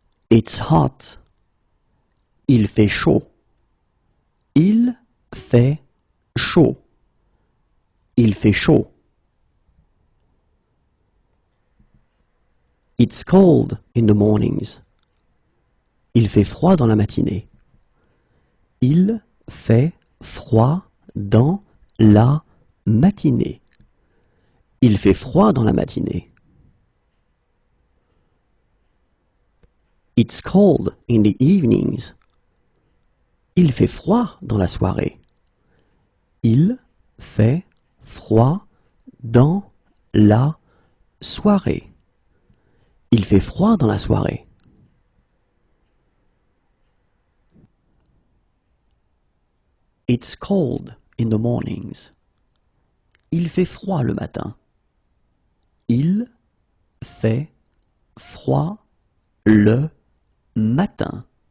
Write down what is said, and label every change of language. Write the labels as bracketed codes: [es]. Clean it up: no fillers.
[en] It's hot. [fr] Il fait chaud. Il fait chaud. Il fait chaud. [en] It's cold in the mornings. [fr] Il fait froid dans la matinée. Il fait froid dans la matinée. Il fait froid dans la matinée. [en] It's cold in the evenings. [fr] Il fait froid dans la soirée. Il fait froid dans la soirée. Il fait froid dans la soirée. [en] It's cold in the mornings. [fr] Il fait froid le matin. Il fait froid le matin.